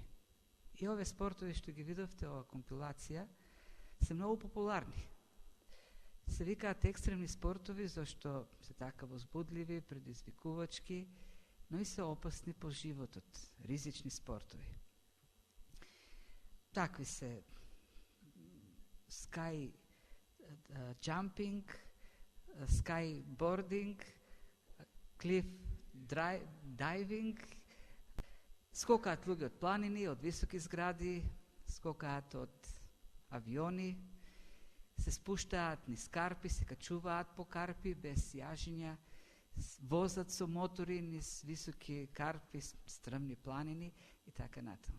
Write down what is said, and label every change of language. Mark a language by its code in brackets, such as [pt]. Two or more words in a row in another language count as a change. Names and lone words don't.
[mk] И овие спортови што ги видовте, ова компилација, се многу популарни. Се викаат екстремни спортови зашто се така возбудливи, предизвикувачки, но и се опасни по животот, ризични спортови. Такви се [en] sky jumping, skyboarding, cliff diving, [mk] скокаат луѓе од планини, од високи згради, скокаат од авиони, се спуштаат низ карпи, се качуваат по карпи без јажиња, возат со мотори низ високи карпи, стрмни планини и така натаму.